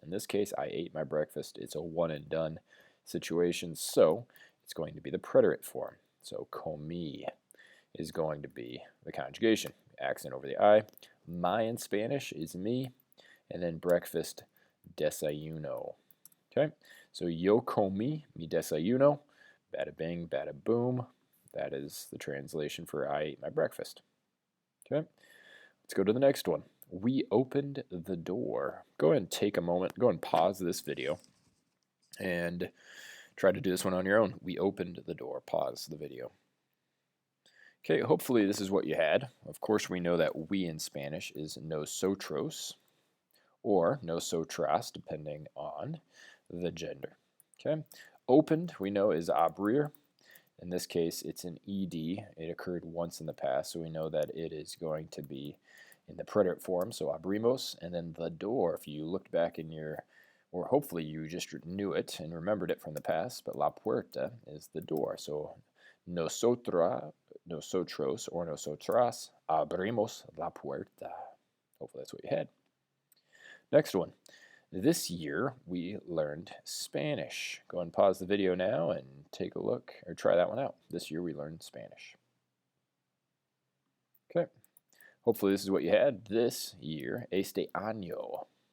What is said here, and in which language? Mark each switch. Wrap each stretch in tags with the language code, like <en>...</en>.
<en>In this case, I ate my breakfast. It's a one and done situation, so it's going to be the preterite form. So comí is going to be the conjugation. Accent over the I. My in Spanish is me, and then breakfast, desayuno. Okay, so</en> <es>yo comí mi desayuno.</es> <en>Bada bing, bada boom. That is the translation for I ate my breakfast. Okay, let's go to the next one. We opened the door. Go ahead and take a moment, go and pause this video and try to do this one on your own. We opened the door. Pause the video. Okay, hopefully this is what you had. Of course, we know that we in Spanish is nosotros or nosotras, depending on the gender. Okay, opened we know is abrir. In this case, it's an ed. It occurred once in the past, so we know that it is going to be in the preterite form, so abrimos, and then the door, if you looked back in your, or hopefully you just knew it and remembered it from the past, but</en> <es>la puerta</es> <en>is the door.</en> <es>So nosotros, or nosotras abrimos la puerta.</es> <en>Hopefully that's what you had. Next one. This year, we learned Spanish. Go and pause the video now and take a look, or try that one out. This year, we learned Spanish. Okay. Hopefully, this is what you had this year.</en> <es>Este año.</es>